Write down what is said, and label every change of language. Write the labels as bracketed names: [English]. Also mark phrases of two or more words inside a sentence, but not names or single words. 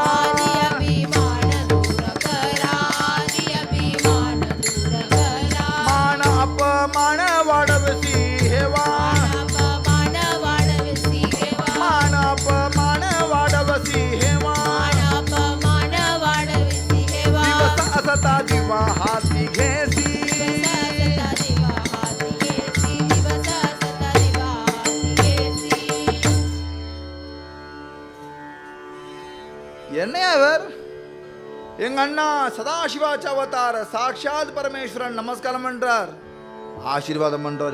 [Marathi] मान अपमान वाढवसी हेवा. मान अपमान वाढवसी हेवा. दिवस असता दिवा हाती घेसी. [Tamil] என்ன அவர்? எங்க அண்ணா [Marathi] सदाशिवाचा अवतार [Tamil] சாட்சாத் பரமேஸ்வரன் நமஸ்காரம் பண்றார், ஆசீர்வாதம் பண்றார்.